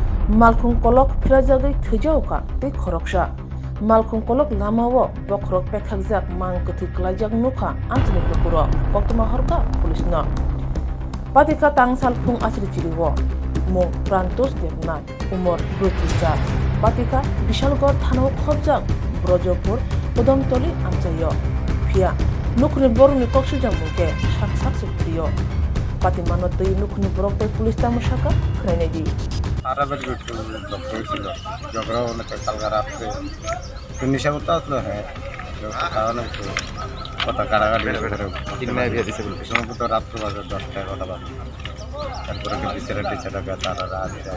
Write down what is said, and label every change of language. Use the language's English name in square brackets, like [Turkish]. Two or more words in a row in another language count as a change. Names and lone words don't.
[Kok Borok] malkhung kolok phirajagai thujauka tei khoroksa malkhung kolok lamao bokrok pekhagjak mang kuthi klaijak nukha anchini pukuro koktoma horka pulisno patika tangsal phung asri chiriwo mo prantos devnath umor 32 patika bishalgor thanao khobjak brojopur kodamtoli amchayo phia nukni boruni koksujak muke sak sak sukriyo pati manotoi nukni borok tei pulis tamushaka khrainedi [Bangla] আরামের একটু হয়েছিল ঝগড়া অনেক কালকে রাত্রে একটু নেশা করতে আসলো হ্যাঁ কারণে একটু কথা কাড়াকাড়ি সময় তো রাত্র বাজে 10টা 11টা বাজে তারপরে বিচারা টিচারাকে তারা রাত